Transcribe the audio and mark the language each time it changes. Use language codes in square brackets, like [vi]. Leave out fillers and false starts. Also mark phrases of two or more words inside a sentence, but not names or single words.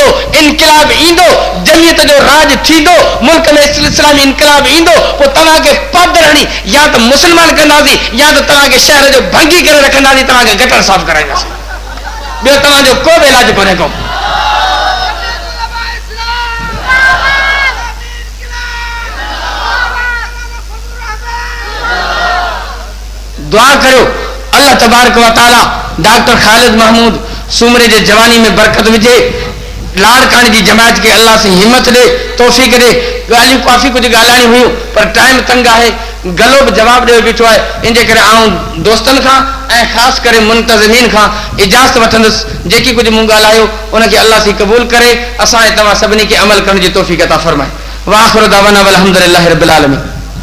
[sd] इनकलाब ईंदो जमियत जो राज थींदो मुल्क में इस्लामी इनकलाब ईंदो पोइ तव्हांखे पादर हणी या त मुस्लमान कंदासीं या त तव्हांखे शहर जो भंगी करे रखंदासीं तव्हांखे गटर साफ़ कराईंदासीं। ॿियो तव्हांजो को बि इलाज कोन्हे को। दुआ करो [ar] الله تبارك وتعالى [sd] डॉक्टर खालिद महमूद सुमरे जे जवानी में बरकत विझे। लाड़कानी जी जमात के अल्लाह से हिम्मत दे तौफीक दे। ॻाल्हियूं काफ़ी कुछ ॻाल्हाइणी हुयूं पर टाइम तंग आहे गलो भी जवाब ॾेई बीठो आहे। इन करे आऊं दोस्तन खां ऐं ख़ासि करे मुंतज़िमीन खां इजाज़त वठंदुसि। जेकी कुछ मूं ॻाल्हायो उनखे अल्लाह से क़बूल करे असां तव्हां सभिनी खे अमल करण जी तौफीक अता फरमाए। [ar] وآخر دعوانا والحمد لله رب العالمين.